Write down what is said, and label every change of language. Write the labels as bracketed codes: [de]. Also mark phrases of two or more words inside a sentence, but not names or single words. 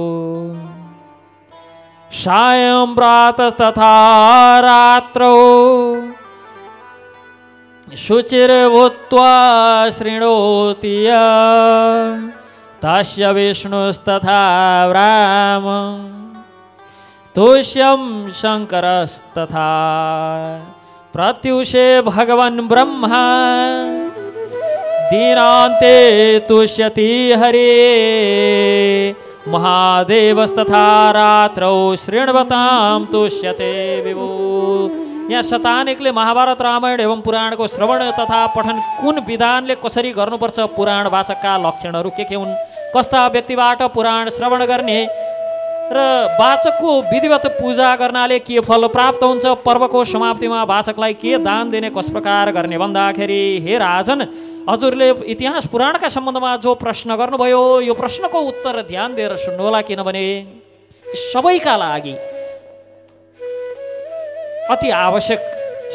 [sa] सायं प्रातस्तथा रात्रौ शुचिर्भूत्वा शृणोति तस्य विष्णुस्तथा रामं तुष्यं शङ्करस्तथा प्रत्युषे भगवन् ब्रह्मा दीनान्ते तुष्यति हरे महादेवस्तथा रात्रौ शृण्वतां तुष्यते विभो। [ne] यहाँ शतानिकले महाभारत रामायण एवं पुराणको श्रवण तथा पठन कुन विधानले कसरी गर्नुपर्छ, पुराण वाचकका लक्षणहरू के हुन्, कस्ता व्यक्तिबाट पुराण श्रवण गर्ने र वाचकको विधिवत पूजा गर्नाले के फल प्राप्त हुन्छ, पर्वको समाप्तिमा वाचकलाई के दान दिने, कस प्रकार गर्ने भन्दाखेरि हे राजन, हजुरले इतिहास पुराणका सम्बन्धमा जो प्रश्न गर्नुभयो यो प्रश्नको उत्तर ध्यान दिएर सुन्नुहोला, किनभने सबैका लागि अति आवश्यक छ।